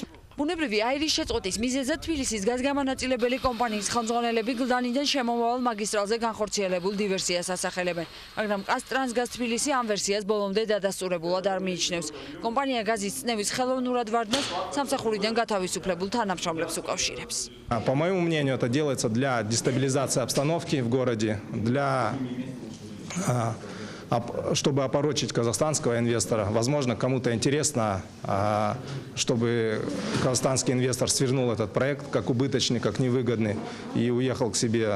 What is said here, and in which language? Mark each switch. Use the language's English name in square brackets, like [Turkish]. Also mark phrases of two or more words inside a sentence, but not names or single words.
[Georgian] ბუნებრივი აირის შეწყვეტის მიზეზად თბილისის გაზგამანაწილებელი კომპანიის ხელმძღვანელები გლდანიდან შემომავალ მაგისტრალზე განხორციელებულ დივერსიას ასახელებენ, მაგრამ კასტრანსგაზ თბილისი ამ ვერსიას ბოლომდე დადასტურებულად არ მიიჩნევს. კომპანია გაზის წნევის ხელოვნურად ვარდნას სამსახურიდან გათავისუფლებულ თანამშრომლებს უკავშირებს. [Russian] По моему мнению, это делается для дестабилизации обстановки в городе, для чтобы опорочить казахстанского инвестора. Возможно, кому-то интересно, чтобы казахстанский инвестор свернул этот проект как убыточный, как невыгодный и уехал к себе.